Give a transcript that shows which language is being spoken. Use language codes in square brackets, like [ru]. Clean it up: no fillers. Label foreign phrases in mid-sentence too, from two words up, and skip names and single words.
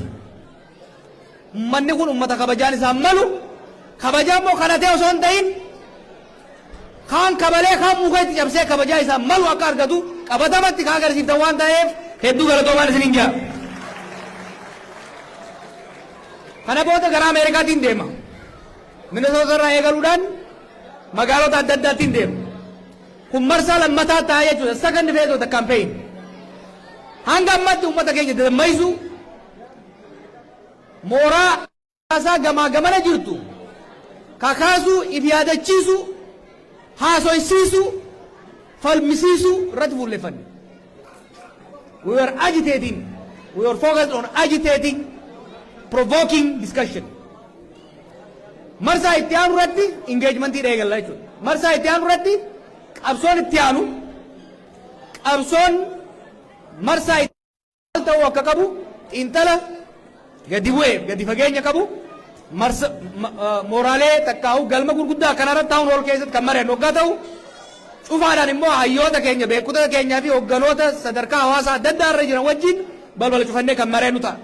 [om] Ummanni kun ummata kabajaan isaan malu kabajaan moo kanatee osoo hin ta'in kaan kabalee kaan muka itti cabsee kabajaa isaan malu akka argatu qabatamatti kaa agarsiiftan waan ta'eef hedduu galatoomaan isiniin jira. Kana booda gara Ameerikaatiin deema. Minnesota irraa eegaluudhaan magaalota adda addaatiin deema. Kun marsaa lammataa ta'a jechuudha. [en] Second phase of the campaign. [om] Hanga ammatti uummata keenya dammaqsu mooraa isaa gamaa gamana jirtu kakaasuu if yaadachiisu haasoysiisu falmisiisu irratti fuulleffanne. [en] We were agitating, we were focused on agitating, provoking discussion. [om] Marsaa itti aanu irratti engagementii eegalla jechuudha. Marsaa itti aanu irratti qabsoon itti aanu qabsoon marsaa itti ta'uu akka qabu xiinxala gadi bu'ee gadi fageenya qabu mooraalee takkaa'u galma gurguddaa kanarratti taa'uun ol keessatti kan mareen hoggaa ta'u cufaadhaan immoo hayyoota keenya beekota keenyaa fi hogganoota sadarkaa hawaasaa adda addaa irra jiran wajjin balbala cufannee kan mareenu ta'a.